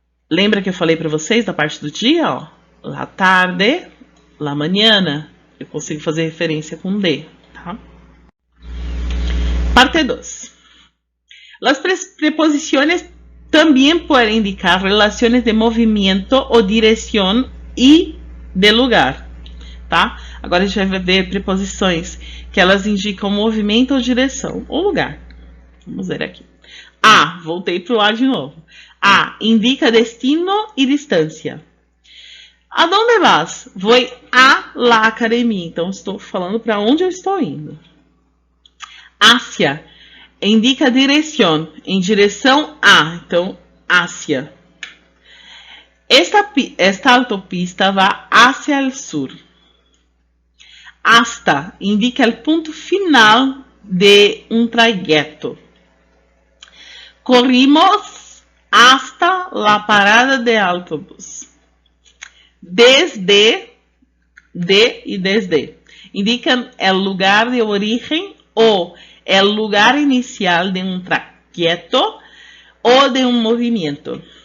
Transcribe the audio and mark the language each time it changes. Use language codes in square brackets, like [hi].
[pt] Lembra que eu falei para vocês da parte do dia? Ó? [es] La tarde, la mañana. [pt] Eu consigo fazer referência com de. Tá? Parte 2. [es] Las preposiciones también pueden indicar relaciones de movimiento o dirección y de lugar. [pt] Tá? Agora a gente vai ver preposições que elas indicam movimento ou direção ou lugar. Vamos ver aqui. A, voltei para o A de novo. A, indica destino e distância. [es] A dónde vas? [pt] Vou [es] a la academia. [pt] Então, estou falando para onde eu estou indo. Hacia, indica direção. Em direção a. [es] Então, hacia. Esta autopista vai hacia el sur. [pt] Hasta, indica o ponto final de um trajeto. [es] Corrimos hasta la parada de autobús. Desde, de y desde. Indican el lugar de origen o el lugar inicial de un trayecto o de un movimiento.